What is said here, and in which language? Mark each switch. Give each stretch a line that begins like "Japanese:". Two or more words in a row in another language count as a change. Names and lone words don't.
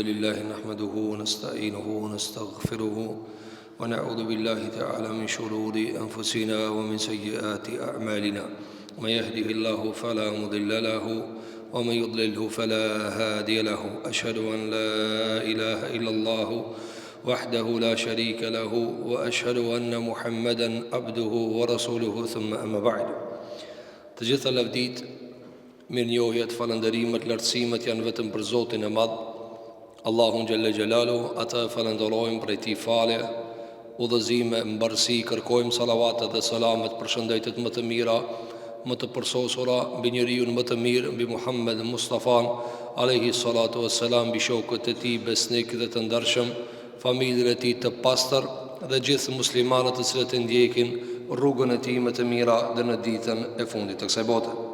Arabic: لله نحمده ونستعينه ونستغفره ونعوذ بالله تعالى من شرور أنفسنا ومن سيئات أعمالنا من يهده الله فلا مضل له ومن يضلله فلا هادي له أشهد أن لا إله إلا الله وحده لا شريك له وأشهد أن محمدا عبده ورسوله ثم أما بعد.
Albanian: Të gjitha lavdit, mirënjohjet, falënderimet, lartësimet janë vetëm për Zotin e Madh, Allahun
Arabic: جل جلاله.
Albanian: Ata falenderojmë për ti falje, udhëzime, mbarësi, kërkojmë salavatet dhe salamet për shëndetit më të mira, më të përsosura mbi njeriun më të mirë, mbi Muhammed Mustafa
Arabic: عليه الصلاة والسلام,
Albanian: mbi shokët e tij besnik dhe të ndershëm, familjen e tij të pastër dhe gjithë muslimanët të cilët e ndjekin rrugën e tij më të mira dhe në ditën e fundit të kësaj bote.